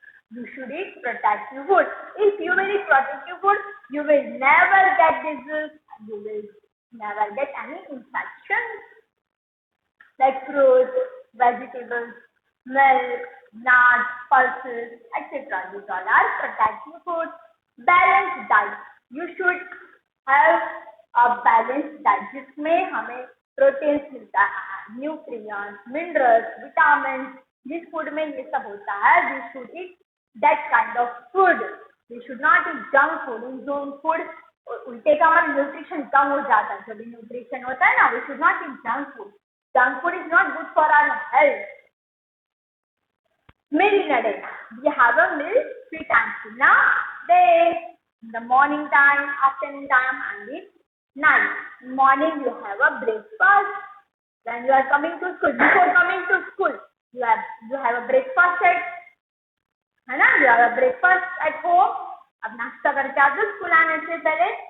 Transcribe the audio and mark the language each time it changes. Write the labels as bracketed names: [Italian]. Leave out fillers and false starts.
[English] You should eat protective food. If you will eat protective food, you will never get disease. You will never get any infections. Like fruits, vegetables, milk, nuts, pulses, etc. These all are protective food. Balanced diet. You should have a balanced diet [Hindi] जिसमें हमें proteins मिलता है, nutrients, minerals, vitamin. जिस food में ये सब होता है, [English] we should eat that kind of food. We should not eat junk food. In junk food [Hindi] उल्टे का हमारा न्यूट्रिशन कम हो जाता है. जब न्यूट्रिशन होता है ना, [English] we should not eat junk food. Junk food is not good for our health. Meal in a day. We have a meal 3 times in a day. In the morning time, afternoon time, and in night. In morning you have a breakfast. When you are coming to school, before coming to school, you have a breakfast at, है ना? You have a breakfast at home. [Hindi] अब नाश्ता करके आते हो school आने से पहले.